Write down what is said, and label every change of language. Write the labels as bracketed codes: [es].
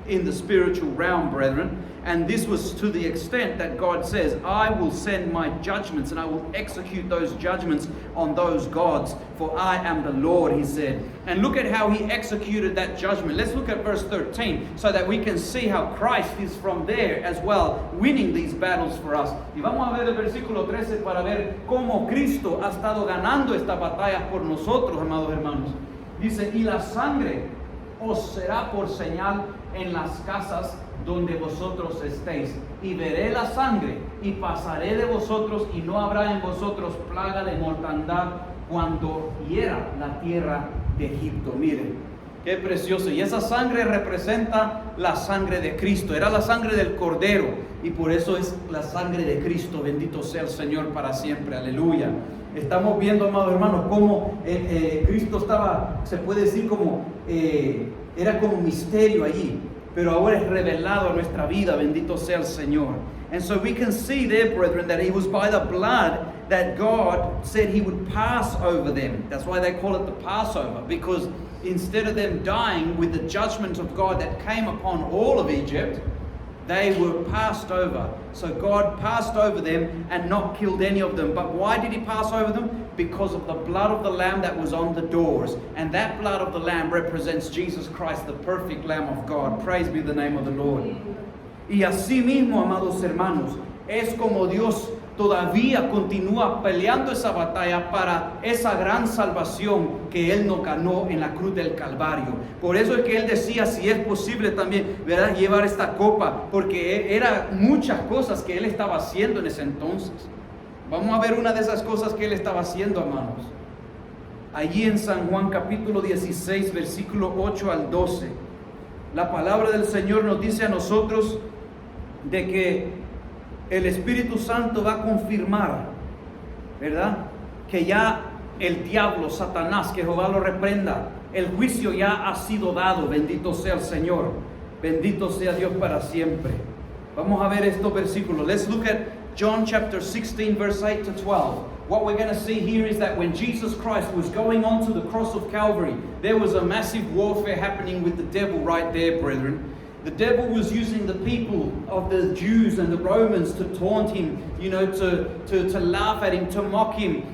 [en] in the spiritual realm, brethren. And this was to the extent that God says, I will send my judgments and I will execute those judgments on those gods, for I am the Lord, he said. And look at how he executed that judgment. Let's look at verse 13 so that we can see how Christ is from there as well, winning these battles for us. [es] Y vamos a ver el versículo 13 para ver cómo Cristo ha estado ganando estas batallas por nosotros, amados hermanos. Dice, y la sangre os será por señal en las casas donde vosotros estéis, y veré la sangre y pasaré de vosotros, y no habrá en vosotros plaga de mortandad cuando hiera la tierra de Egipto. Miren, qué precioso. Y esa sangre representa la sangre de Cristo, era la sangre del Cordero, y por eso es la sangre de Cristo. Bendito sea el Señor para siempre, aleluya. Estamos viendo, amados hermanos, cómo Cristo estaba, se puede decir como, era como misterio allí, pero ahora es revelado a nuestra vida, bendito sea el Señor. [en] And so we can see there, brethren, that it was by the blood that God said he would pass over them. That's why they call it the Passover, because instead of them dying with the judgment of God that came upon all of Egypt, they were passed over. So God passed over them and not killed any of them. But why did he pass over them? Because of the blood of the Lamb that was on the doors. And that blood of the Lamb represents Jesus Christ, the perfect Lamb of God. Praise be the name of the Lord. [es] Y así mismo, amados hermanos, es como Dios todavía continúa peleando esa batalla para esa gran salvación que Él nos ganó en la cruz del Calvario. Por eso es que Él decía, si es posible también, ¿verdad?, llevar esta copa, porque era muchas cosas que Él estaba haciendo en ese entonces. Vamos a ver una de esas cosas que Él estaba haciendo, hermanos. Allí en San Juan capítulo 16, versículo 8 al 12, la palabra del Señor nos dice a nosotros de que el Espíritu Santo va a confirmar, ¿verdad?, que ya el diablo, Satanás, que Jehová lo reprenda, el juicio ya ha sido dado. Bendito sea el Señor, bendito sea Dios para siempre. Vamos a ver estos versículos. [en] Let's look at John chapter 16, verse 8 to 12. What we're going to see here is that when Jesus Christ was going on to the cross of Calvary, there was a massive warfare happening with the devil right there, brethren. The devil was using the people of the Jews and the Romans to taunt him, you know, to laugh at him, to mock him.